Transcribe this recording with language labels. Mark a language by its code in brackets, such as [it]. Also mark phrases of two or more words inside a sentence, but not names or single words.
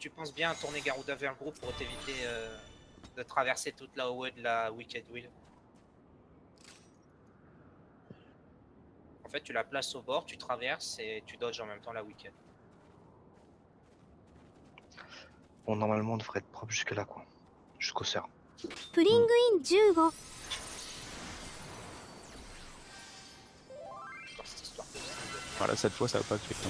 [fr] que tu penses bien à tourner Garuda vers le groupe pour t'éviter de traverser toute la OE de la Wicked Wheel. En fait, tu la places au bord, tu traverses et tu dodges en même temps la Wicked. Bon, normalement, on devrait être propre jusque là, quoi. Jusqu'au sœur. プリングイン15 Dans cette histoire de Voilà, cette fois, ça va pas cliquer.